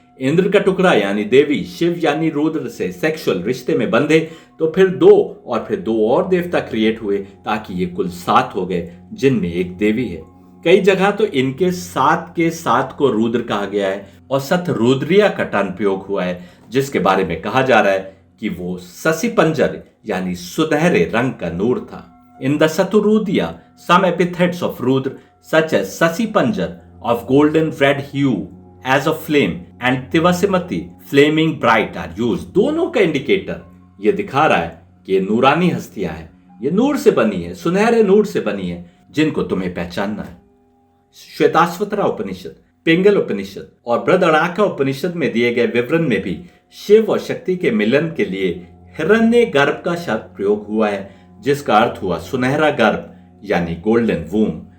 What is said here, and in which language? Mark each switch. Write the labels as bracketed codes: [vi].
[hi] इंद्र का टुकड़ा यानी देवी शिव यानी रुद्र से सेक्सुअल रिश्ते में बंधे तो फिर दो और देवता क्रिएट हुए, ताकि ये कुल 7 हो गए जिनमें एक देवी है। कई जगह तो इनके 7 के 7 को रुद्र कहा गया है और सत रुद्रिया का टर्म प्रयोग हुआ है, जिसके बारे में कहा जा रहा है कि वो ससी पंजर यानी सुनहरे रंग का नूर था। [en] In the Satarudriya some epithets of Rudra such as ससी पंजर of golden red hue as of flame and Tivasimati flaming bright are used। [hi] दोनों का इंडिकेटर ये दिखा रहा है कि ये नूरानी हस्तियां हैं, ये नूर से बनी है, सुनहरे नूर से बनी है, जिनको तुम्हें पहचानना है। श्वेताश्वतरा उपनिषद, पिंगल उपनिषद और बृहदारण्यक उपनिषद में दिए गए विवरण में भी शिव और शक्ति के मिलन के लिए हिरण्य गर्भ का शब्द प्रयोग हुआ है, जिसका अर्थ हुआ सुनहरा गर्भ यानी गोल्डन वूम।